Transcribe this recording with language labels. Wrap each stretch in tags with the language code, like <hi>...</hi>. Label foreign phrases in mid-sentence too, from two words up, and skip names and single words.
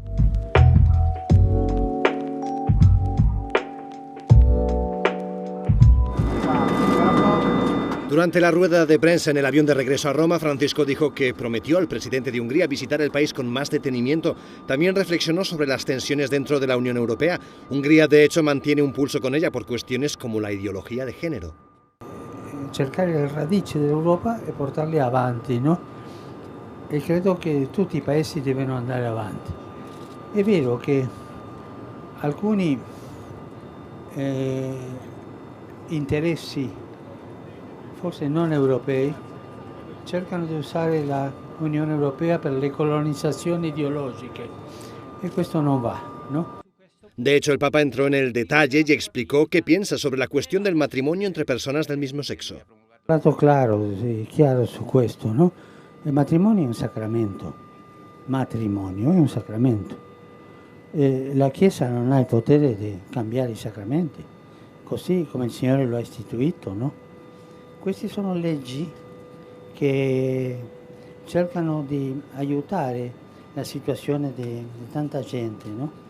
<es>Durante la rueda de prensa en el avión de regreso a Roma, Francisco dijo que prometió al presidente de Hungría visitar el país con más detenimiento. También reflexionó sobre las tensiones dentro de la Unión Europea. Hungría, de hecho, mantiene un pulso con ella por cuestiones como la ideología de género.</es> <it>Cercare le radici dell'Europa e portarle avanti, no? E credo che tutti i paesi devono andare avanti. È vero che alcuni interessi forse non europei, cercano di usare la Unione Europea per le colonizzazioni ideologiche e questo non va, ¿no?</it> <es>De hecho, el Papa entró en el detalle y explicó qué piensa sobre la cuestión del matrimonio entre personas del mismo sexo.</es> <it>Stato chiaro su questo, no? Il matrimonio è un sacramento. Matrimonio è un sacramento. La Chiesa non ha il potere di cambiare i sacramenti, così come il Signore lo ha istituito, no? Queste sono leggi che cercano di aiutare la situazione di tanta gente, no?</it>